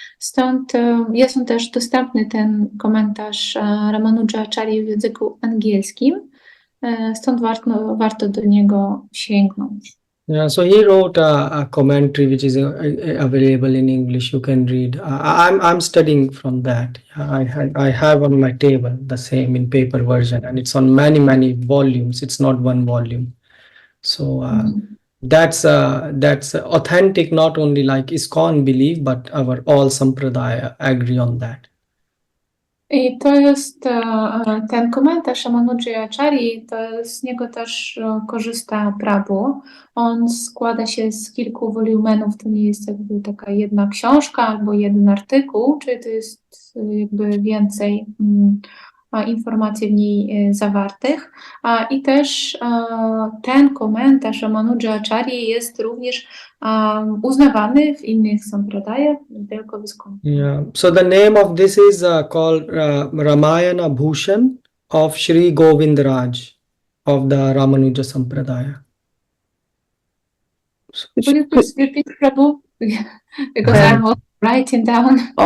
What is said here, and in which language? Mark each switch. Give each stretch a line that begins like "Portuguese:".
Polish: Stąd jest on też dostępny, ten komentarz Ramanujacharyi w języku angielskim. Stąd warto do niego sięgnąć.
English: Yeah, so he wrote a commentary which is available in English. You can read. I'm studying from that. I have on my table the same in paper version, and it's on many volumes. It's not one volume. So that's authentic. Not only like ISKCON belief, but our all sampradaya agree on that.
Polish: I to jest ten komentarz Ramanujacharyi, to z niego też korzysta Prabhu. On składa się z kilku wolumenów, to nie jest jakby taka jedna książka albo jeden artykuł, czyli to jest jakby więcej informacji w niej zawartych. I też ten komentarz Ramanujacharyi jest również uznawany w innych sampradayach, nie tylko w ISKCON.
English: Yeah. So the name of this is called Ramayana Bhushan of Sri Govindraj of the Ramanuja Sampradaya. Could you please repeat, Prabhu? Because I'm also writing down.